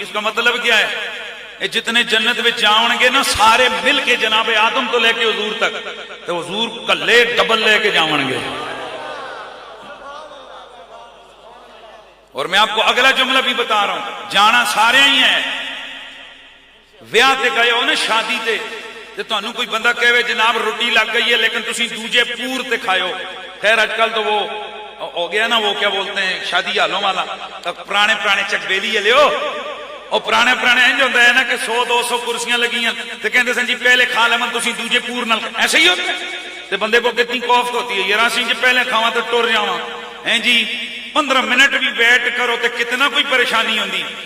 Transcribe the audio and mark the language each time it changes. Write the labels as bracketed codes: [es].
[ur] اس کا مطلب کیا ہے؟ جتنے جنت میں جاؤں گے نا سارے مل کے جناب آدم تو لے کے حضور تک، تو حضور کلے ڈبل لے کے جاؤں گے. اور میں آپ کو اگلا جملہ بھی بتا رہا ہوں، جانا سارے ہی ہیں. [pa] ویاہ تے گئے ہو نا شادی تے تانوں کوئی بندہ کہے جناب روٹی لگ گئی ہے لیکن تسی دوجے پور تے کھائے ہو. [ur] خیر اج کل تو وہ ہو گیا نا، وہ کیا بولتے ہیں شادی حالوں والا، پرانے چکبیلی لے ہو، اور پرانے انج ہوتا ہے نا کہ 100-200 کرسیاں لگی ہیں تو کہتے ہیں [pa] جی پہلے کھا لمن تسی دوجے پور نال، [ur] ایسے ہی ہوتا ہے. تو بندے کو کتنی کوفت ہوتی ہے یار [pa] اسی جی پہلے کھاواں تو ٹر جاواں ہیں جی، [ur] 15 منٹ بھی ویٹ کرو تو کتنا کوئی پریشانی ہوندی.